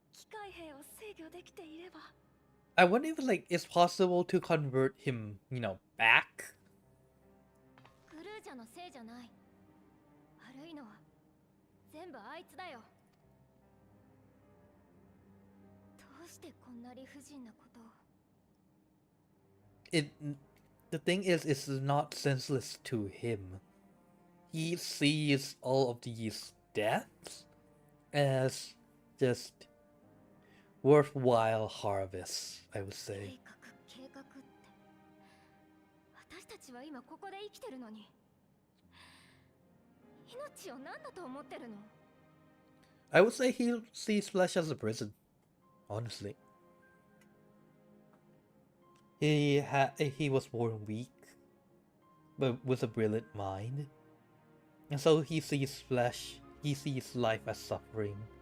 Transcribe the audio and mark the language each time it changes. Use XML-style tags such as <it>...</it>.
<ja>械兵を制御できていれば</ja> <en>I wonder if like it's possible to convert him, back.</en> <ja>グルージャのせいじゃない。悪いのは全部あいつだよ。どうしてこんな理不尽なことを。</ja> <en>The thing is, it's not senseless to him. He sees all of these deaths as just worthwhile harvests, I would say.</en> <ja>計画って。私たちは今ここで生きてるのに。命を何だと思ってるの？</ja> <en>I would say he sees flesh as a prison, honestly. He was born weak, but with a brilliant mind. And so he sees flesh, he sees life as suffering.</en>